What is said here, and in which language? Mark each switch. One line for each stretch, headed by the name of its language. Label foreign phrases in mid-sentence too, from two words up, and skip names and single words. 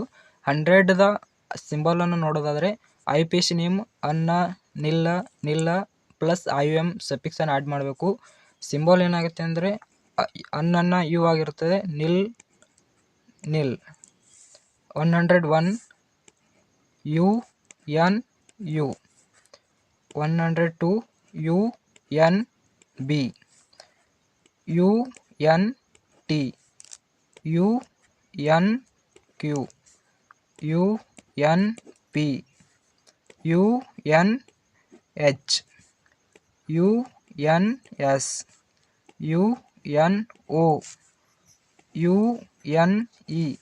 Kannada: 100ದ ಸಿಂಬಾಲನ್ನು ನೋಡೋದಾದರೆ
English: IPC name
Kannada: ಅನ್ನ ನಿಲ್ಲ
English: plus IUM
Kannada: ಸಫಿಕ್ಸನ್ನು ಆ್ಯಡ್ ಮಾಡಬೇಕು. ಸಿಂಬಾಲ್ ಏನಾಗುತ್ತೆ ಅಂದರೆ ಅನ್ನ U ಆಗಿರ್ತದೆ, ನಿಲ್. 101 UNU, 102 UNB, UNT, UNQ, UNP, UNH, UNS, UNO, UNE,